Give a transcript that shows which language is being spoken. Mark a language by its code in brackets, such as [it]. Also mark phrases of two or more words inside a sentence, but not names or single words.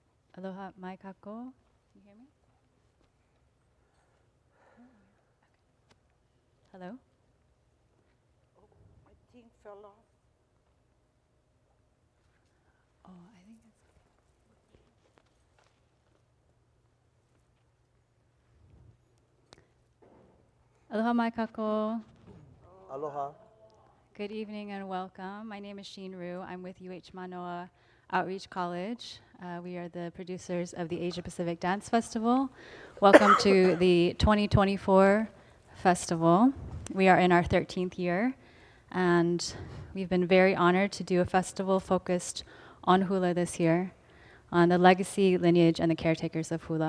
[haw] Aloha, mai kako. [en] Can you hear me? Hello? Oh, my thing fell off. Oh, I think it's... [haw] Aloha, mai kako. [en] Aloha. Good evening and welcome. My name is Sheen Rue. I'm with UH Manoa Outreach College. We are the producers of the Asia Pacific Dance Festival. Welcome to the 2024 festival. We are in our 13th year, and we've been very honored to do a festival focused on hula this year, on the legacy, lineage, and the caretakers of hula.